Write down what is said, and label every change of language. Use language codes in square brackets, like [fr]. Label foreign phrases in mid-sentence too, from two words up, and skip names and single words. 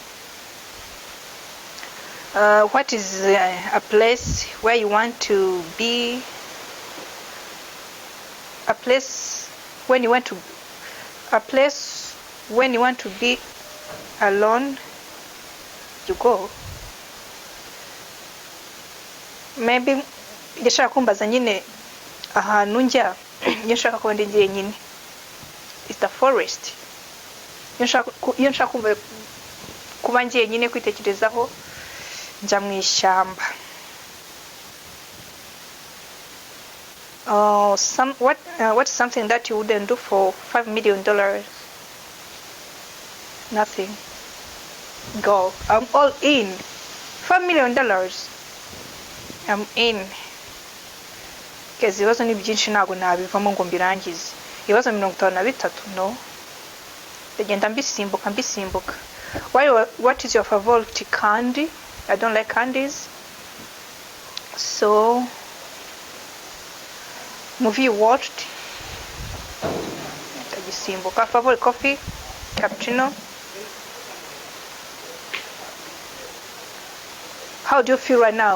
[en] What is a place where you want to be? A place when you want to be alone, you go. [rw] Maybe yashaka kumbaza nyine ahantu njya yashaka kuba ndi njyenyine. [en] It's the forest. [rw] Yashaka kuba njyenyine kwitekerezaho njya mu ishyamba. [en] What's something that you wouldn't do for $5 million? Nothing. Go. I'm all in. $5 million. I'm in. [rw] Because ibibazo ni byinshi ntabwo nabivamo ngo mbirangize. Ibibazo 53 no. Ndagenda mbisimbuka. [en] What is your favorite candy? I don't like candies. So, movie you watched? [rw] Ndagisimbuka. [en] Favorite coffee? Cappuccino. How do you feel right now?